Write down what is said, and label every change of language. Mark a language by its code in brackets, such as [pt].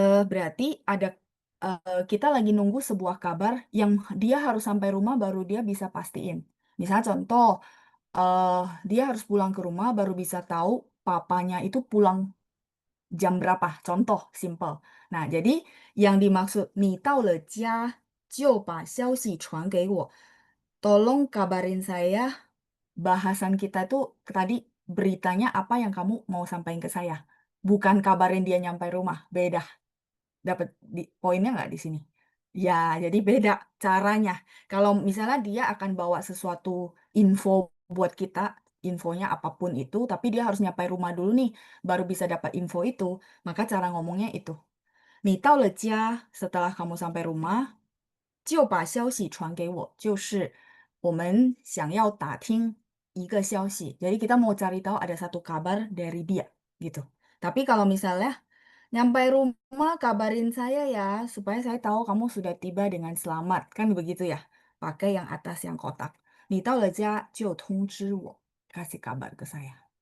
[id] Berarti ada kita lagi nunggu sebuah kabar yang dia harus sampai rumah baru dia bisa pastiin. Misalnya contoh, eh, dia harus pulang ke rumah baru bisa tahu papanya itu pulang jam berapa. Contoh, simple. Nah, jadi yang dimaksud [zh] 你到了家就把消息传给我. [id] Tolong kabarin saya bahasan kita tuh tadi beritanya apa yang kamu mau sampaikan ke saya. bukan kabarin dia nyampe rumah, beda. Dapat di poinnya nggak di sini? Ya, jadi beda caranya. Kalau misalnya dia akan bawa sesuatu info buat kita, infonya apapun itu, tapi dia harus nyampe rumah dulu nih, baru bisa dapat info itu. Maka cara ngomongnya itu. [zh] 你到了家 [id] setelah kamu sampai rumah, [zh] 就把消息传给我，就是我们想要打听一个消息. [id] Jadi kita mau cari tahu ada satu kabar dari dia, gitu. Tapi kalau misalnya nyampe rumah kabarin saya ya, supaya saya tahu kamu sudah tiba dengan selamat, kan begitu ya? Pakai yang atas yang kotak. [zh] 你到了家就通知我, [id] kasih kabar ke saya.